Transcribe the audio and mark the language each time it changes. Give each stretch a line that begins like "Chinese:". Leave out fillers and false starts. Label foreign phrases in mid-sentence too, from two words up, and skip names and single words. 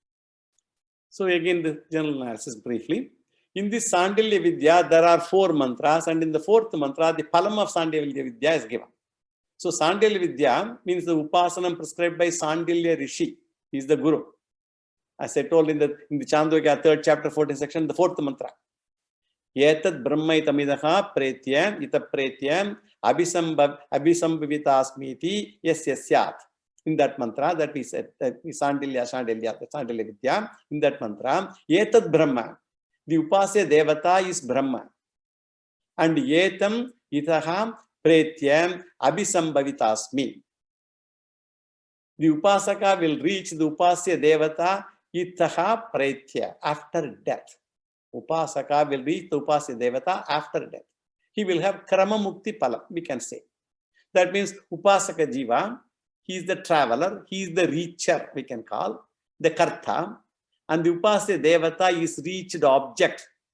English: So again, the general analysis briefly. In this Sandilya Vidya, there are 4 mantras, and in the 4th mantra, the phalam of Sandilya Vidya is given. So Sandilya Vidya means the Upasanam prescribed by Sandilya Rishi. He is the Guru. As I told in the Chandogya 3rd chapter 14th section, the 4th mantra.
Sanskrit: Yetat brahmaitamidaha pretyam ita pretyam abhisambhavitasmiti yasyasyat.
English: In that mantra that we said, Sandilya Vidya, in that mantra,
Sanskrit: Yetat Brahma,
English: the
Sanskrit: Upasya Devata
English: is Brahma.
Sanskrit: And Yetam itaha pretyam abhisambhavitasmi.
English: The Upasaka will reach the
Sanskrit: Upasya Devata itaha pretya,
English: after death. Upasaka will reach the
Sanskrit: Upasya Devata
English: after death. He will have
Sanskrit: Krama Mukti Phala,
English: we can say. That means
Sanskrit: Upasaka Jiva,
English: he is the traveler, he is the reacher, we can call, the Karta, and the
Sanskrit: Upasya Devata
English: is reached object.